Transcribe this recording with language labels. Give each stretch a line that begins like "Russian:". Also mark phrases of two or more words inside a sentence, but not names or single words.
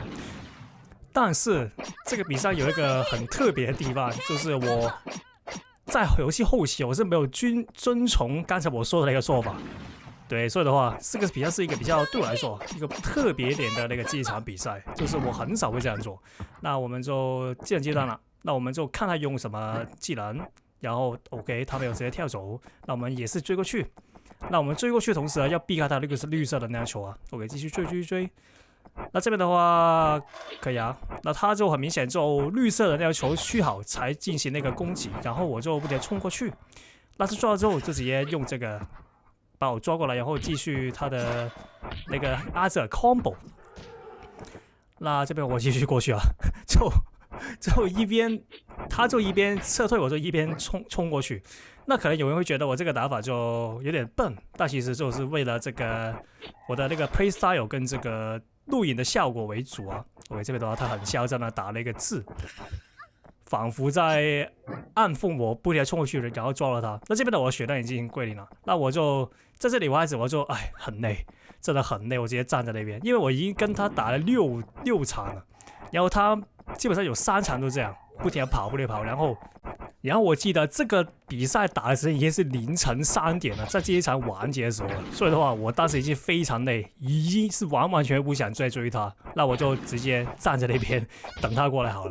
Chinese: 但是這個比賽有一個很特別的地方，就是我在遊戲後期我是沒有遵從剛才我說的那個說法。對，所以的話，這個比賽是一個比較對我來說一個特別點的那個這場比賽，就是我很少會這樣做。那我們就既然階段了，那我們就看他用什麼技能。然後 OK， 他沒有直接跳走，那我們也是追過去。那我們追過去的同時要避開他那個是綠色的那球啊。OK，繼續追。那這邊的話可以啊。那他就很明顯就綠色的那個球續好才進行那個攻擊，然後我就不得衝過去。那是抓了之後就直接用這個把我抓過來，然後繼續他的那個阿澤 combo。那這邊我繼續過去啊，就一邊，他就一邊撤退，我就一邊衝過去。那可能有人會覺得我這個打法就有點笨，但其實就是為了這個我的那個 playstyle 跟這個錄影的效果為主啊。OK， 這邊的話他很囂張的打了一個字，仿佛在暗諷我不停衝過去，然後抓了他。那這邊的我血量已經歸零了，那我就在這裡開始我就很累，真的很累，我直接站在那邊，因為我已經跟他打了六場了，然後他。基本上有3場都這樣，不停地跑，然後我記得這個比賽打的時間已經是凌晨3點了，在這一場完結的時候，所以的話，我當時已經非常累，已經是完全不想再追他，那我就直接站在那邊等他過來好了。